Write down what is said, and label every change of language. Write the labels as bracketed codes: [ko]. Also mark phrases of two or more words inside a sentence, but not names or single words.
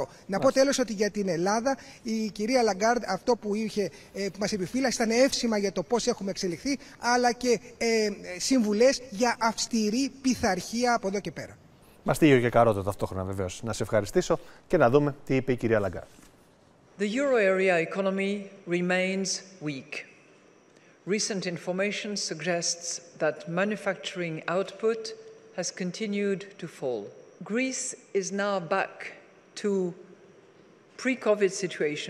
[el] Να πω τέλος ότι για την Ελλάδα η κυρία Λαγκάρντ αυτό που μας επιφύλαξε ήταν εύσημα για το πώς έχουμε εξελιχθεί, αλλά και συμβουλές για αυστηρή πειθαρχία από εδώ και πέρα. Μαστίγιο και καρότο ταυτόχρονα βεβαίως. Να σε ευχαριστήσω και να δούμε τι είπε η κυρία Λαγκάρντ. [en] The euro area economy remains weak. Recent information suggests that manufacturing output has continued to fall. Greece is now back to pre-COVID situation.